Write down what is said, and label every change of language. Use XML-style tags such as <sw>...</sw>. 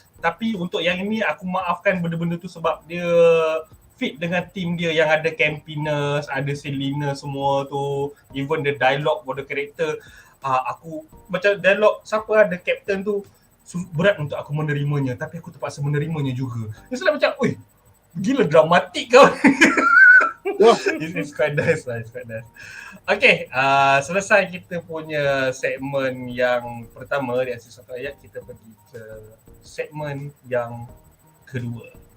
<ms>Tapi untuk yang ini aku maafkan benda-benda tu sebab dia fit dengan team dia yang ada campiness, ada silliness semua tu, even the dialogue for the character. Aku macam dialog siapa ada captain tu berat untuk aku menerimanya, tapi aku terpaksa menerimanya juga. Dia selalu macam, oi, gila dramatik kau.</ms> <en>It's quite nice lah, it's quite nice.</en> <ms>Okay, selesai kita punya segmen yang pertama di asis satu ayat, kita pergi ke segmen yang kedua.</ms>